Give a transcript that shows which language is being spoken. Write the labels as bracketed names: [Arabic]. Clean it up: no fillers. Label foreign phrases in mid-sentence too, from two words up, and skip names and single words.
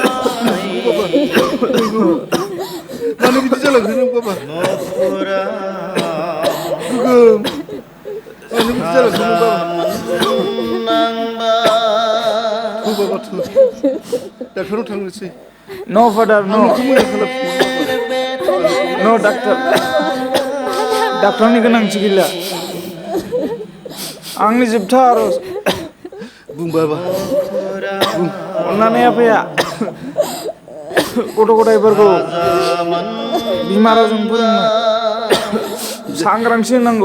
[Bodo] मानो बिदि जालांखो नों बाबा गोगोम मानो बिदि जालांखो नों बाबा थौ बाबा थौ डाक्टारनाव थांनोसै [English] No father, no. No doctor. [Bodo] डाक्टारनि गोनांथि गैला आंनि जोबथा आर'ज बुं बाबा बुं अन्नानै आफाया गथ' गथायफोरखौ बिमा रावजों फोरोंनो सांग्रांथि होनांगौ